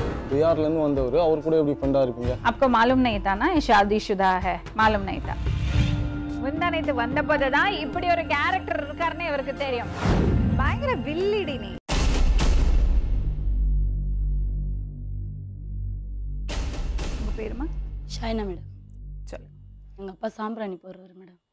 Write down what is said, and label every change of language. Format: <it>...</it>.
<ta>बिहारல இருந்து வந்தவர், அவர் கூட எப்படி ஃப்ரெண்டா இருப்பீங்க?</ta> <hi>आपको मालूम नहीं था ना ये शादीशुदा है, मालूम नहीं था.</hi> <ta>முந்தானைத்து வந்தபோதுதான் இப்படி ஒரு கேரக்டர் இருக்காருன்னு இவருக்கு தெரியும். பயங்கர வில்லிடி நீ. உங்க பேருமா? ஷாயினா மேடம். சொல்லு. எங்க அப்பா சாம்பிராணி போடுறவர் மேடம்.</ta>